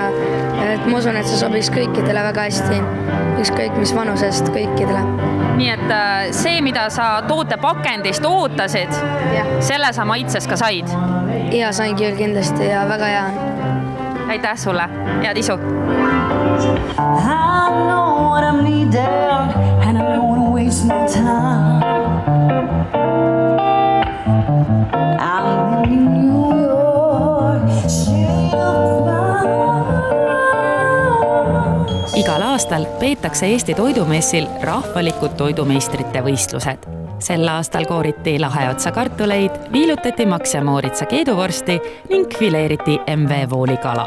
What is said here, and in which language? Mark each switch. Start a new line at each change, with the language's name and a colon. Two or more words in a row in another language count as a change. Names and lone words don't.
Estonian: Et ma usun, et see sobiks kõikidele väga hästi, ükskõik mis vanusest kõikidele. Nii et see, mida sa tootepakendist ootasid, selle sa maitses ka said? Ja sain küll kindlasti ja väga hea on. Aitäh sulle, head isu!
English: I know what I need down and I don't wanna waste my time. I'm in New York,
Estonian: Igal aastal peetakse Eesti toidumessil rahvalikud toidumeistrite võistlused. Sel aastal kooriti Laheotsa kartuleid, viilutati Max ja Mooritsa keeduvorsti ning fileeriti MV Vooli kala.